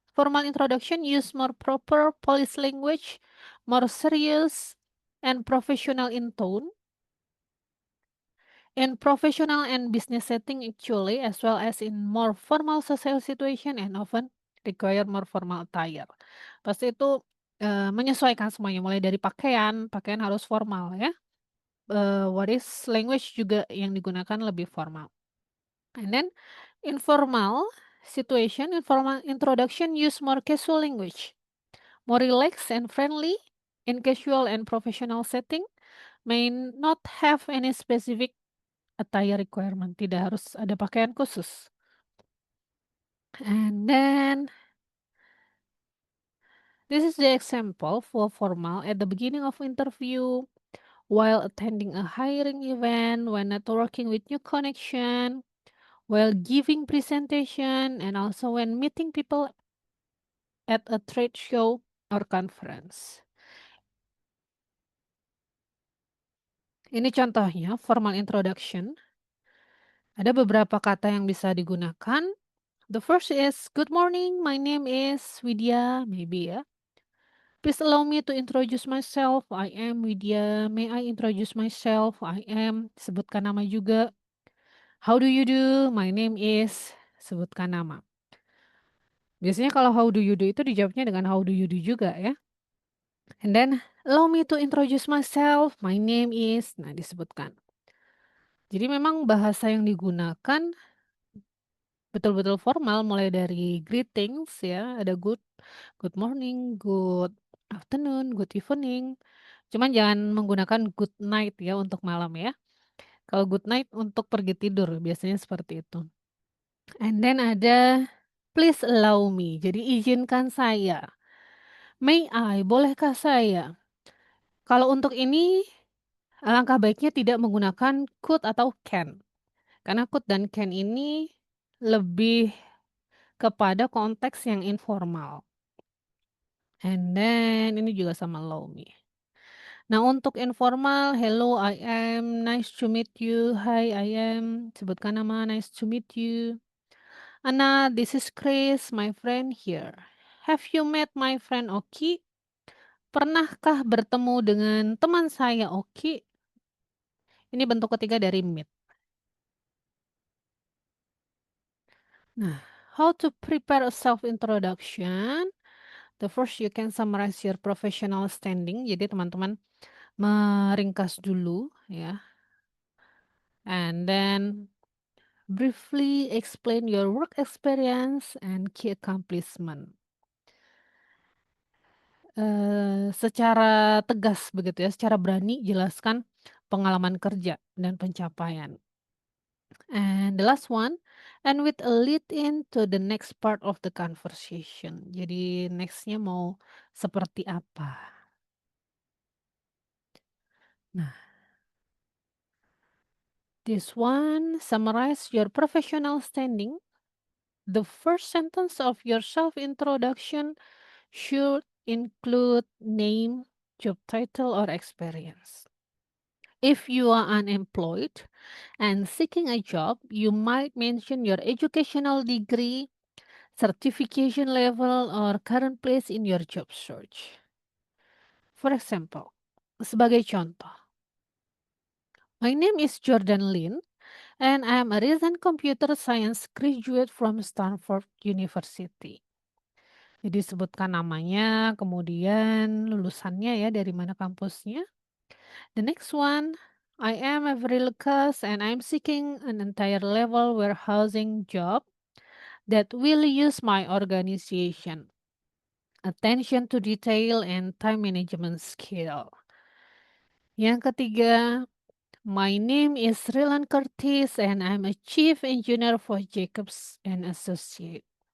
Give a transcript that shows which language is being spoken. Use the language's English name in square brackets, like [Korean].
[English] Formal introduction use more proper police language, more serious and professional in tone. In professional and business setting actually, as well as in more formal social situation and often require more formal attire. [Indonesian] Pasti itu menyesuaikan semuanya, mulai dari pakaian, pakaian harus formal ya. What is language juga yang digunakan lebih formal. [English] And then informal situation, informal introduction use more casual language, more relaxed and friendly. In casual and professional setting, may not have any specific attire requirement, [Indonesian] tidak harus ada pakaian khusus. [English] And then this is the example for formal at the beginning of interview, while attending a hiring event, when networking with new connection, while giving presentation, and also when meeting people at a trade show or conference. [Indonesian] Ini contohnya formal introduction. Ada beberapa kata yang bisa digunakan. [English] The first is good morning, my name is Widya, maybe ya. Please allow me to introduce myself. I am Widya. May I introduce myself? I am. [Indonesian] Sebutkan nama juga. [English] How do you do? My name is. [Indonesian] Sebutkan nama. Biasanya kalau [English] how do you do [Indonesian] itu dijawabnya dengan how do you do juga ya. And then allow me to introduce myself. [English] My name is. [Indonesian] Nah, disebutkan. Jadi memang bahasa yang digunakan betul-betul formal, mulai dari greetings ya, ada [English] good morning, good afternoon, good evening. [Indonesian] Cuman jangan menggunakan good night ya untuk malam ya. Kalau good night untuk pergi tidur biasanya seperti itu. And then ada [English] please allow me. [Indonesian] Jadi izinkan saya. [English] May I, [Indonesian] bolehkah saya? Kalau untuk ini alangkah baiknya tidak menggunakan could atau can. Karena could dan can ini lebih kepada konteks yang informal. And then ini juga sama allow me. [English] Nah, untuk informal, hello, I am, nice to meet you, hi, I am, [Indonesian] sebutkan nama, [English] nice to meet you. Anna, this is Chris, my friend here. Have you met my friend Oki? [Indonesian] Pernahkah bertemu dengan teman saya Oki? Ini bentuk ketiga dari meet. [English] Nah, how to prepare a self-introduction? The first you can summarize your professional standing. [Indonesian] Jadi teman-teman meringkas dulu ya. [English] And then briefly explain your work experience and key accomplishment. [Indonesian] Secara tegas begitu ya, secara berani jelaskan pengalaman kerja dan pencapaian. [English] And the last one, and with a lead in to the next part of the conversation. [Indonesian] Jadi nextnya mau seperti apa? [English] Nah, this one summarize your professional standing. The first sentence of your self-introduction should include name, job title, or experience. If you are unemployed and seeking a job, you might mention your educational degree, certification level, or current place in your job search. For example, [Indonesian] sebagai contoh, [English] my name is Jordan Lin, and I am a recent computer science graduate from Stanford University. [Indonesian] Jadi sebutkan namanya, kemudian lulusannya ya, dari mana kampusnya. [English] The next one, I am Avril Lucas and I'm seeking an entire level warehousing job that will use my organization, attention to detail, and time management skill. [Indonesian] Yang ketiga, [English] my name is Rylan Curtis and I'm a chief engineer for Jacobs and Associate.